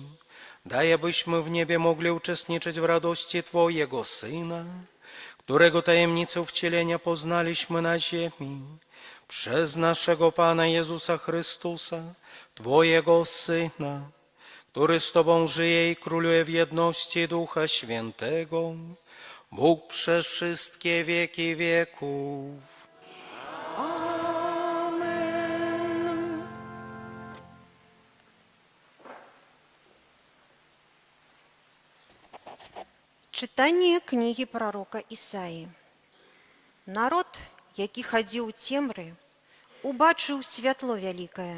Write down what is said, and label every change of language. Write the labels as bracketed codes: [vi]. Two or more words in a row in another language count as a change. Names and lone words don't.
[pl] Daj, abyśmy w niebie mogli uczestniczyć w radości Twojego Syna, którego tajemnicę wcielenia poznaliśmy na ziemi, przez naszego Pana Jezusa Chrystusa, Twojego Syna, który z Tobą żyje i króluje w jedności Ducha Świętego, Bóg przez wszystkie wieki wieków. Amen. [be] Чытанне кнігі прарока Ісаі. Народ, які хадзіў у цемры, убачыў святло вялікае.